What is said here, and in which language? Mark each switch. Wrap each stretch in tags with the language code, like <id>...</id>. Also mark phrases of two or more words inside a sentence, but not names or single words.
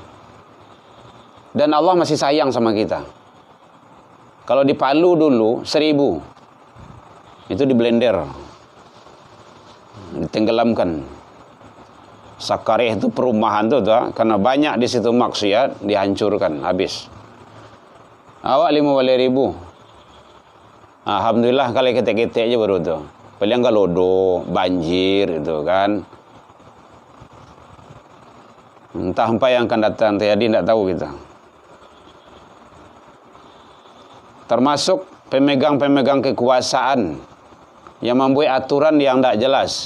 <id>Dan Allah masih sayang sama kita. Kalau di Palu dulu 1.000. Itu di blender. Ditenggelamkan.</id> <min>Sakareh itu perumahan tu karena banyak di situ maksiat dihancurkan habis. Awak 15.000. Alhamdulillah kalau ketek-ketek aja baru tu.</min> <id>Paling lodo, banjir itu kan. Entah apa yang akan datang jadi tidak tahu kita. Termasuk pemegang-pemegang kekuasaan yang membuat aturan yang tidak jelas.</id>